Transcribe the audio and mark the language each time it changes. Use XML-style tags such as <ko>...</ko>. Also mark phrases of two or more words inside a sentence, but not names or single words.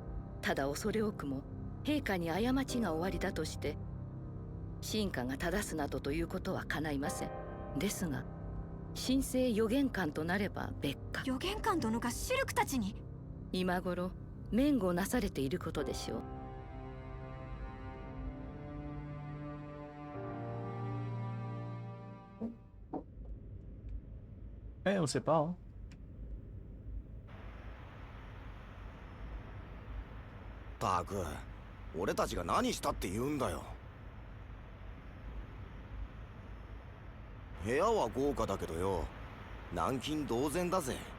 <ja>ただ恐れ多くも陛下に過ちがおありだとして臣下が正すなどということは叶いません。ですが神聖予言官となれば別格。予言官殿がシルクたちに？今頃免護なされていることでしょう。</ja> <fr>On sait pas, hein.</fr> <ja>たく、俺たちが何したって言うんだよ。部屋は豪華だけどよ、軟禁同然だぜ。</ja>